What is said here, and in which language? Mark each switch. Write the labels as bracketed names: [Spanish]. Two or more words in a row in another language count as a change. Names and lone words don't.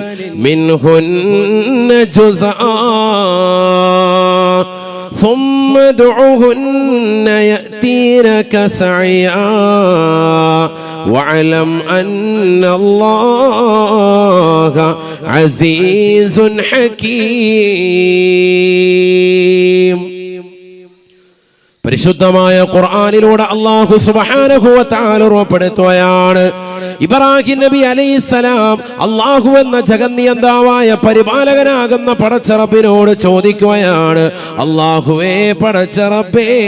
[Arabic] منهن جزءا ثم ادعهن يأتينك سعيا واعلم أن الله عزيز حكيم. [Malayalam] പരിശുദ്ധമായ ഖുർആനിലൂടെ [Arabic] الله سبحانه وتعالى [Malayalam] ഉറപ്പെടുത്തുകയാണ്, ഇബ്രാഹിം നബി അലൈഹിസ്സലാം അല്ലാഹു എന്ന ജഗന്നിയന്താവായ പരിപാലകനാകുന്ന പടച്ചറബിനോട് ചോദിക്കുകയാണ്, അല്ലാഹുവേ പടച്ചറബേ,